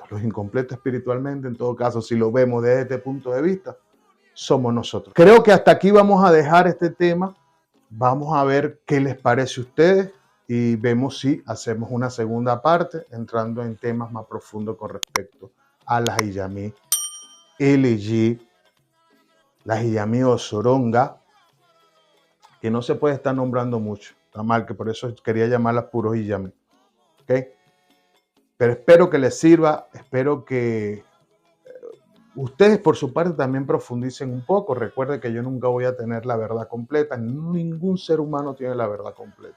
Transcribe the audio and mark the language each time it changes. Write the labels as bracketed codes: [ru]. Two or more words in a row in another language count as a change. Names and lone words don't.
[es] Los incompletos espiritualmente, en todo caso, si lo vemos desde este punto de vista, somos nosotros. Creo que hasta aquí vamos a dejar este tema. Vamos a ver qué les parece a ustedes y vemos si hacemos una segunda parte entrando en temas más profundos con respecto a la hiyami LG, la hiyami Osoronga, que no se puede estar nombrando mucho. Está mal, que por eso quería llamarlas puros hiyami. ¿Ok? Pero espero que les sirva, espero que ustedes por su parte también profundicen un poco. Recuerden que yo nunca voy a tener la verdad completa. Ningún ser humano tiene la verdad completa.